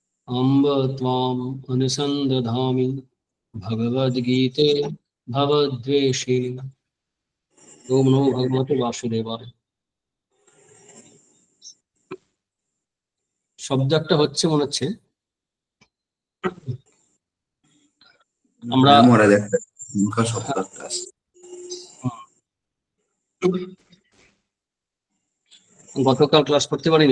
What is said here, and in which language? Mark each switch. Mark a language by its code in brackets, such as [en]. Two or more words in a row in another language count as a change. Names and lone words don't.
[sa] अम्ब त्वाम् अनुसन्दधामि भगवद्गीते भवद्वेषे। ओम नमो भगवते वासुदेवाय। [bn] শব্দ একটা হচ্ছে মনে হচ্ছে আমরা গতকাল ক্লাস করতে পারিনি।